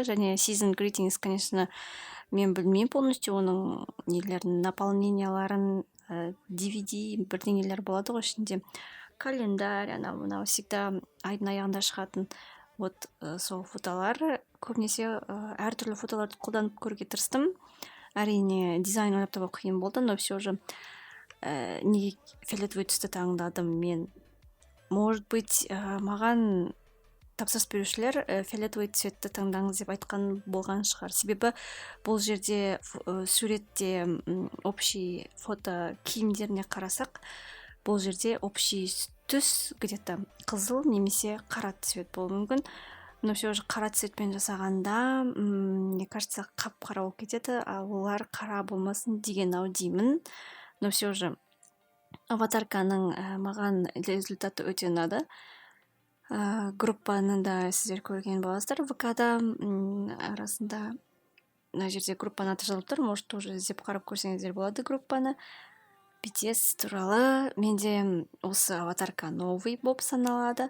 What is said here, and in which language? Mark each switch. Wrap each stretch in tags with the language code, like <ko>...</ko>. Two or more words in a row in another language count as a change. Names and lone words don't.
<en>Және Season Greetings,</en> <kk>конечно, мен білмеймін полностью оның нелерін, наполненияларын, DVD бірдеңелер болады ғой ішінде. Календарь, мынау всегда айдың аяғында шығатын вот сол фотолар. Көбінесе әртүрлі фотоларды қолданып көруге тырыстым. Әрине дизайн ойлап табу қиын болды,</kk> <ru>но все же</ru> <kk>неге фиолетовый түсті таңдадым мен?</kk> <ru>Может быть,</ru> <kk>маған тапсырыс берушілер</kk> <ru>фиолетовый цветті</ru> <kk>таңдаңыз деп айтқан болған шығар. Себебі бұл жерде суретте общий фото киімдеріне қарасақ, бұл жерде общий түс где-то қызыл немесе қара цвет болуы мүмкін.</kk> <ru>Но все же</ru> <kk>қара цветпен жасағанда,</kk> <ru>мне кажется,</ru> <kk>қап-қара болып кетеді, а олар қара болмасын деген-ау деймін.</kk> <ru>Но все же</ru> <kk>аватарканың маған результаты өте ұнады. Группаны да сіздер көрген боласыздар. ВК-да арасында мына жерде группаны аты жазылып тұр.</kk> <ru>Может, тоже</ru> <kk>іздеп қарап көрсеңіздер болады группаны. BTS туралы менде осы аватарка новый болып саналады.</kk>